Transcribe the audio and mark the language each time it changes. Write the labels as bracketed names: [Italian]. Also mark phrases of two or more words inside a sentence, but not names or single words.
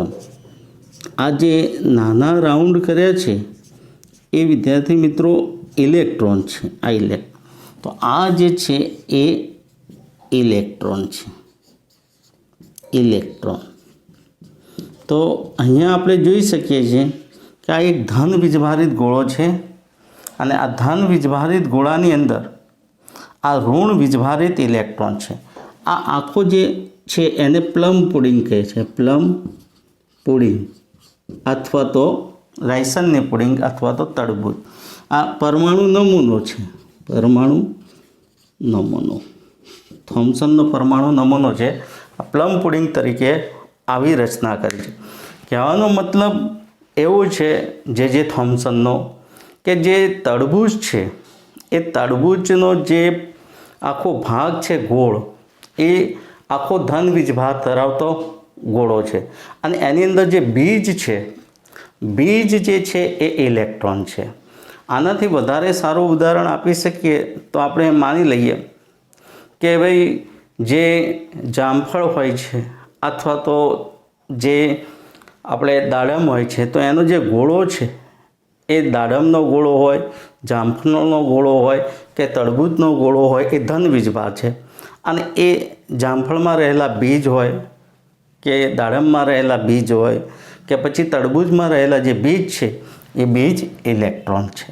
[Gujarati] આ જે નાના રાઉન્ડ કર્યા છે એ વિદ્યાર્થી મિત્રો ઇલેક્ટ્રોન છે। આ તો આ જે છે એ ઇલેક્ટ્રોન છે, ઇલેક્ટ્રોન। તો અહીંયા આપણે જોઈ શકીએ છીએ કે આ એક ધન વીજભારિત ગોળો છે અને આ ધન વીજભારિત ગોળાની અંદર આ ઋણ વીજભારિત ઇલેક્ટ્રોન છે। આ આખો જે છે એને [English] plum pudding [Gujarati] કહે છે, [English] plum pudding [Gujarati] અથવા તો રાયસનની પુડિંગ અથવા તો તરબૂજ। આ પરમાણુ નમૂનો છે, પરમાણુ નમૂનો થોમ્સનનો પરમાણુ નમૂનો છે। આ [English] plum pudding [Gujarati] તરીકે આવી રચના કરી છે। કહેવાનો મતલબ એવો છે જે થોમ્સનનો કે જે તરબૂજ છે એ તરબૂજનો જે આખો ભાગ છે ગોળ એ આખો ધન વીજભાર ધરાવતો ગોળો છે અને એની અંદર જે બીજ છે, બીજ જે છે એ ઇલેક્ટ્રોન છે। આનાથી વધારે સારું ઉદાહરણ આપી શકીએ તો આપણે માની લઈએ કે ભાઈ જે જામફળ હોય છે અથવા તો જે આપણે દાડમ હોય છે તો એનો જે ગોળો છે એ દાડમનો ગોળો હોય, જામફળનો ગોળો હોય કે તરબૂચનો ગોળો હોય એ ધન વીજભાર છે અને એ જામફળમાં રહેલા બીજ હોય કે દાડમમાં રહેલા બીજ હોય કે પછી તરબૂચમાં રહેલા જે બીજ છે એ બીજ ઇલેક્ટ્રોન છે।